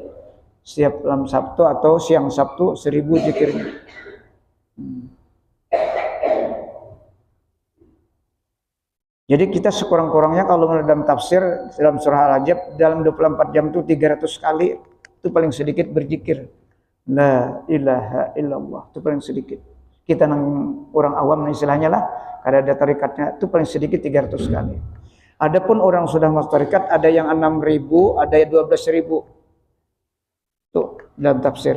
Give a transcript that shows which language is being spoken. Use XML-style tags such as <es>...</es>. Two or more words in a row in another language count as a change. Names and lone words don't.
<id>Setiap malam Sabtu atau siang Sabtu 1000 zikirnya. Jadi kita sekurang-kurangnya kalau dalam tafsir dalam surah Al-Ahzab dalam 24 jam itu 300 kali itu paling sedikit berzikir</id> <ar>لا إله إلا الله,</ar> <id>itu paling sedikit.</id> <bjn>Kita nang orang awam istilahnya lah, kada ada tarikatnya,</bjn> <id>itu paling sedikit 300 kali. Adapun orang sudah masuk tarekat ada yang 6.000, ada yang 12.000. Tuh dalam tafsir.</id>